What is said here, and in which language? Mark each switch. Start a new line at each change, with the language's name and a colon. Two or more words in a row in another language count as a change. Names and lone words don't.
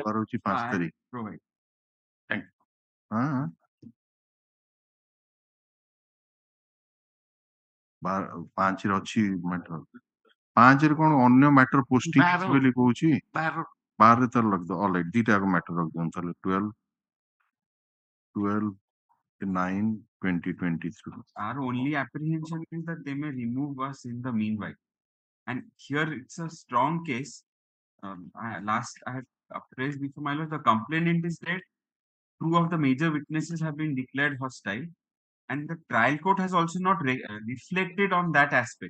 Odia: ମଙ୍ଗଳବାର ହଉଛି 5 ତାରିଖ ହଁ 5 ରେ ଅଛି ମ୍ୟାଟର 5 ରେ କଣ ଅନ୍ୟ
English: matter posting
Odia: ବୋଲି କହୁଛି 12 ରେ ତାର ଲଗଦ ଅଲରାଇଟ୍ ଦିଟା ଯାକ ମ୍ୟାଟର ରଖିଦିଅନ୍ତୁ ତାହେଲେ 12 9 2023.
English: Our only apprehension is that they may remove us in the meanwhile, and here it's a strong case. I had appraised before my lord, the complainant is dead, 2 of the major witnesses have been declared hostile, and the trial court has also not reflected on that aspect.